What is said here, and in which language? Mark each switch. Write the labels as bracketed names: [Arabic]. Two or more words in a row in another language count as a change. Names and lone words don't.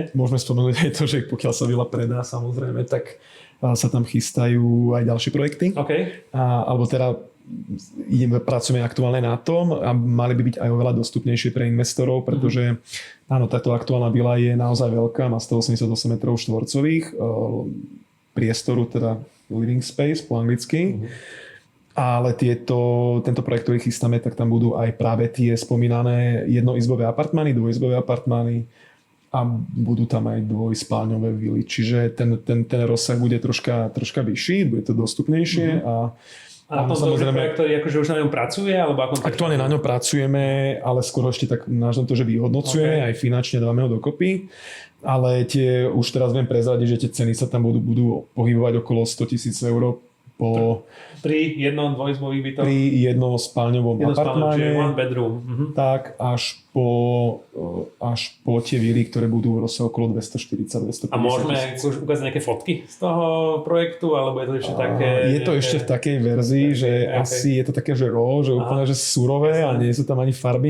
[Slovak] Môžeme spomenúť aj to, že pokiaľ sa vila predá, samozrejme, tak sa tam chystajú aj ďalšie projekty. Okay. Alebo teda pracujeme aktuálne na tom a mali by byť aj oveľa dostupnejšie pre investorov, pretože áno, táto aktuálna vila je naozaj veľká, má 188 metrov štvorcových priestoru, teda [English] living space [Slovak] po anglicky. Ale tento projekt, ktorý chystáme, tak tam budú aj práve tie spomínané jednoizbové apartmány, dvojizbové apartmány a budú tam aj dvojspálňové vily. Čiže ten rozsah bude troška vyšší, bude to dostupnejšie a na tom samozrejme projekt, ktorý akože už na ňom pracuje? Alebo ako aktuálne na ňom pracujeme, ale skoro ešte tak náš to, že vyhodnocujeme, aj finančne dávame ho dokopy. Ale už teraz viem prezradiť, že tie ceny sa tam budú pohybovať okolo 100 000 eur pri jednom dvojizbových bytoch? Pri jednospálňovom apartmáne. [English] One bedroom. [Slovak] Tak až po tie vily, ktoré budú v rozsahu okolo 240-250. A môžeme ukázať nejaké fotky z toho projektu? Alebo je to ešte také... Je to ešte v takej verzii, že asi je to také, že že úplne že surové a nie sú tam ani farby.